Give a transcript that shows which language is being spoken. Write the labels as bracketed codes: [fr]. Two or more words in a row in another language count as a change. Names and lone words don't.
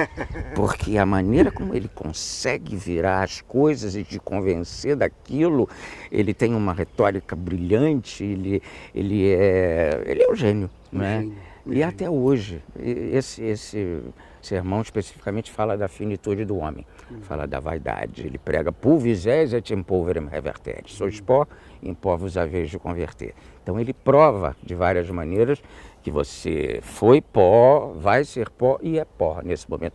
[pt] Porque a maneira como ele consegue virar as coisas e te convencer daquilo, ele tem uma retórica brilhante, ele é um gênio, né? E até hoje, esse sermão especificamente fala da finitude do homem, fala da vaidade. [la] Ele prega pulvis es et in pulverem reverteris. [pt] Sois pó, em pó vos haveis de converter. Então ele prova de várias maneiras que você foi pó, vai ser pó e é pó nesse momento.